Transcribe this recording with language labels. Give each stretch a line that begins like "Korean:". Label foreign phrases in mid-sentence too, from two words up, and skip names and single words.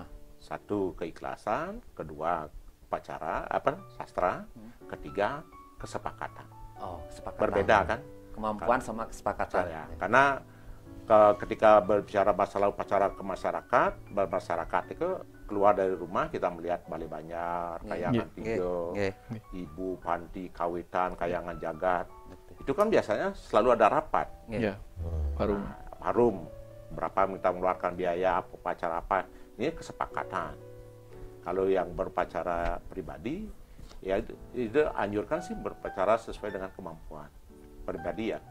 Indonesian: 1, keikhlasan. 2, sastra. 3, kesepakatan. Kesepakatan. Berbeda kan? Kemampuan sama kesepakatan. Ya. Karena ketika berbicara masalah upacara ke masyarakat, bermasyarakat itu keluar dari rumah kita melihat Bale Banjar, Kayangan Tiga, Ibu Panti Kawitan, Kayangan Jagat. Itu kan biasanya selalu ada rapat. Harum. Berapa kita mengeluarkan biaya apa upacara apa. Ini kesepakatan. Kalau yang berpacara pribadi, ya itu anjurkan sih berpacara sesuai dengan kemampuan pribadi ya.